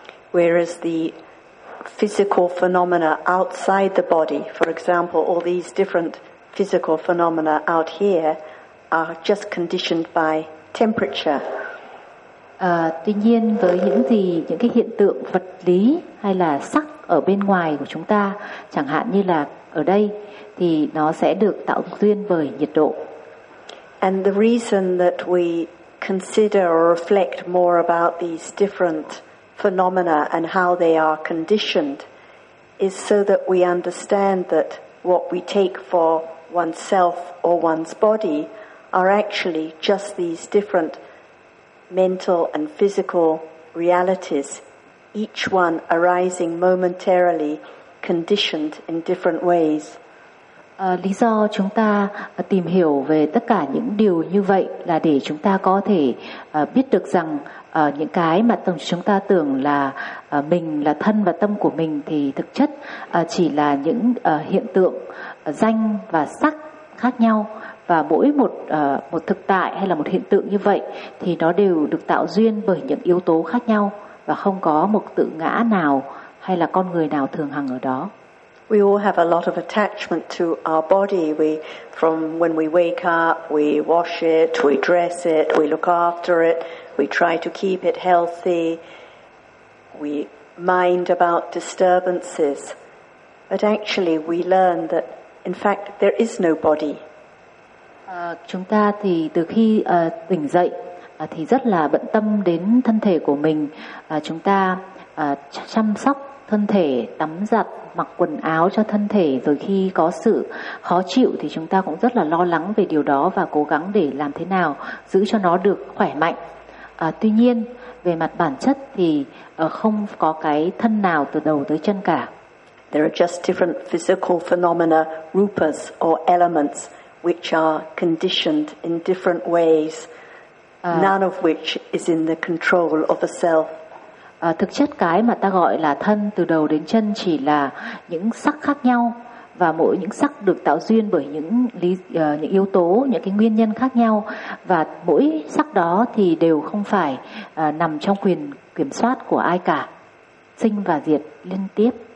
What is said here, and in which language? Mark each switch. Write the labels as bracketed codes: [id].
[en] Whereas the physical phenomena outside the body, for example, all these different physical phenomena out here are just conditioned by temperature. [vi] Tuy nhiên với những cái hiện tượng vật lý hay là sắc ở bên ngoài của chúng ta, chẳng hạn như là ở đây, thì nó sẽ được tạo duyên bởi nhiệt độ. [en] And the reason that we consider or reflect more about these different phenomena and how they are conditioned is so that we understand that what we take for oneself or one's body are actually just these different mental and physical realities, each one arising momentarily, conditioned in different ways. [vi] Lý do chúng ta tìm hiểu về tất cả những điều như vậy là để chúng ta có thể biết được rằng những cái mà chúng ta tưởng là mình, là thân và tâm của mình, thì thực chất chỉ là những hiện tượng danh và sắc khác nhau, và mỗi một một thực tại hay là một hiện tượng như vậy thì nó đều được tạo duyên bởi những yếu tố khác nhau, và không có một tự ngã nào hay là con người nào thường hằng ở đó. [en] We all have a lot of attachment to our body. We, from when we wake up, we wash it, we dress it, we look after it, We try to keep it healthy. We mind about disturbances. But actually we learn that in fact there is no body. [vi] Chúng ta thì từ khi tỉnh dậy thì rất là bận tâm đến thân thể của mình. Chúng ta chăm sóc thân thể, tắm giặt, mặc quần áo cho thân thể, rồi khi có sự khó chịu thì chúng ta cũng rất là lo lắng về điều đó và cố gắng để làm thế nào giữ cho nó được khỏe mạnh. Tuy nhiên, về mặt bản chất thì không có cái thân nào từ đầu tới chân cả. [en] There are just different physical phenomena, rupas or elements, which are conditioned in different ways, none of which is in the control of the self. [vi] Thực chất cái mà ta gọi là thân từ đầu đến chân chỉ là những sắc khác nhau, và mỗi những sắc được tạo duyên bởi những lý, những yếu tố, những cái nguyên nhân khác nhau, và mỗi sắc đó thì đều không phải nằm trong quyền kiểm soát của ai cả, sinh và diệt liên tiếp.